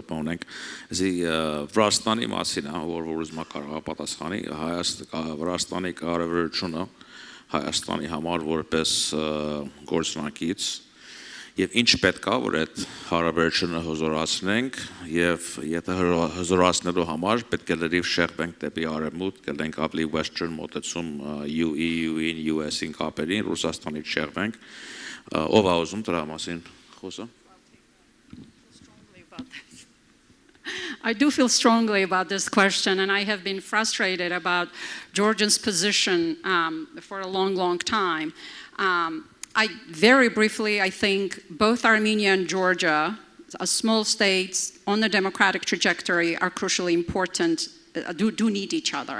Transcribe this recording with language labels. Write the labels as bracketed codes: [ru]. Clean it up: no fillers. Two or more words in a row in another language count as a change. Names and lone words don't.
[hy] րոպե ունենք, զի Վրաստանի մասին, որ ուզում կարող պատասխանի, Վրաստանի կարևորությունը Հայաստանի համար որպես գործնակից եւ ինչ պետք է որ այդ հարաբերությունը հզորացնենք եւ եթե հզորացնելու համար պետք է լրիվ շեղվենք դեպի արևմուտք, գտնենք ավելի western մոտեցում EU-ին, US-ին կապերին, Ռուսաստանից շեղվենք, ով է ուզում դրա մասին խոսա։ [en] I do feel strongly about this question, and I have been frustrated about Georgia's position for a long, long time. Very briefly, I think both Armenia and Georgia, as small states on the democratic trajectory, are crucially important, do need each other.